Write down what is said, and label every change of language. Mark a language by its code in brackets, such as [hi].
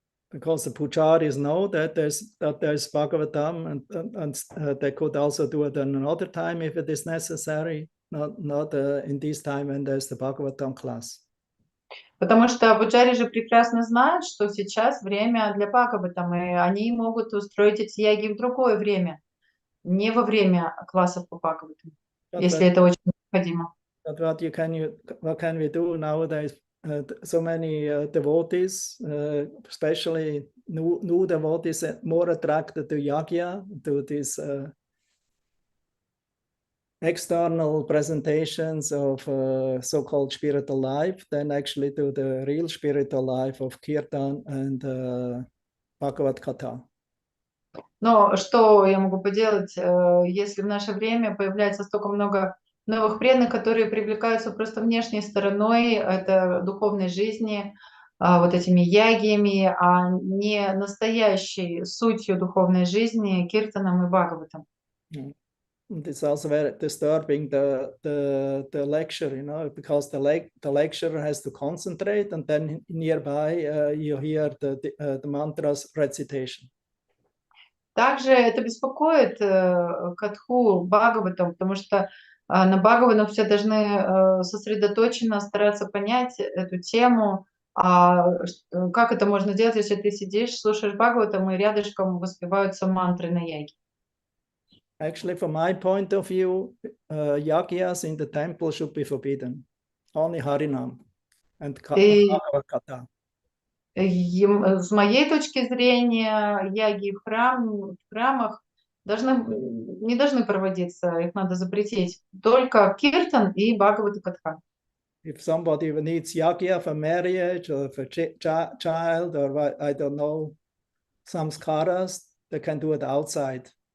[en] Because the pujaris know that there's Bhagavatam, and they could also do it in another time if it is necessary, not in this time when there's the Bhagavatam class. [ru] Потому что пуджари же прекрасно знают, что сейчас время для Бхагаватам, и они могут устроить эти яги в другое время, не во время классов по Бхагаватам, если это очень необходимо. [en] But what can we do nowadays? So many devotees, especially new devotees, more attracted to yagya, to this external presentations of so-called spiritual life than actually to the real spiritual life of Kirtan and Bhagavad Gita. [ru] Но что я могу поделать, если в наше время появляется столько много новых преданных, которые привлекаются просто внешней стороной это духовной жизни, вот этими ягиями, а не настоящей сутью духовной жизни, киртаном и бхагаватом. [en] And it's also very disturbing the lecture, you know, because the lecturer has to concentrate, and then nearby you hear the mantras recitation. [ru] Также это беспокоит катху бхагаватам, потому что на бхагаватам все должны сосредоточенно стараться понять эту тему. А как это можно делать, если ты сидишь, слушаешь бхагаватам и рядышком воспеваются мантры на яге? [en] Actually, from my point of view, yagyas in the temple should be forbidden. Only Harinam and Bhagavad Gita. [ru] С моей точки зрения, яги в храмах не должны проводиться, их надо запретить. Только киртан и бхагавата катха. [en] If somebody needs yagya for marriage or for child or I don't know, samskaras, they can do it outside.